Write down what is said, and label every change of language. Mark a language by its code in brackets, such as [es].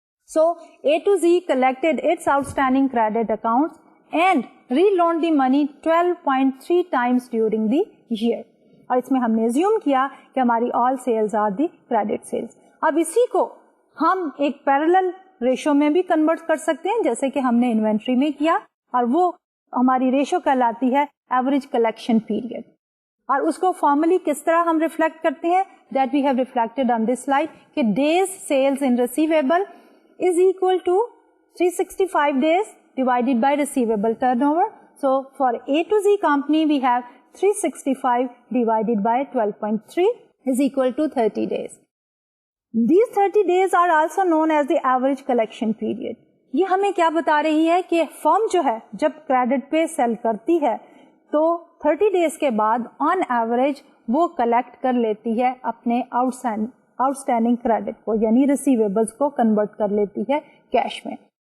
[en] So A to Z collected its outstanding credit accounts and reloaned the money 12.3 times during the year. [ur] اور اس میں ہم نے assume کیا کہ ہماری آل sales are the credit sales. اب اسی کو ہم ایک پیرلل ریشو میں بھی کنورٹ کر سکتے ہیں جیسے کہ ہم نے انوینٹری میں کیا, اور وہ ہماری ریشو کہلاتی ہے ایوریج کلیکشن پیریڈ. اور اس کو فارملی کس طرح ہم ریفلیکٹ کرتے ہیں, [en] that we have reflected on this slide [ur] کہ [en] Days sales in receivable is equal to 365 days divided by receivable turnover. So for A to Z company we have 365 divided by 12.3 is equal to 30 days. These 30 days are also known as the average collection period. [ur] یہ ہمیں کیا بتا رہی ہے کہ فرم جو ہے جب کریڈٹ پہ سیل کرتی ہے تو [en] 30 days [ur] کے بعد آن ایوریج وہ کلیکٹ کر لیتی ہے اپنے آؤٹ اسٹینڈنگ کریڈٹ کو, یعنی ریسیویبلس کو کنورٹ کر لیتی ہے کیش میں.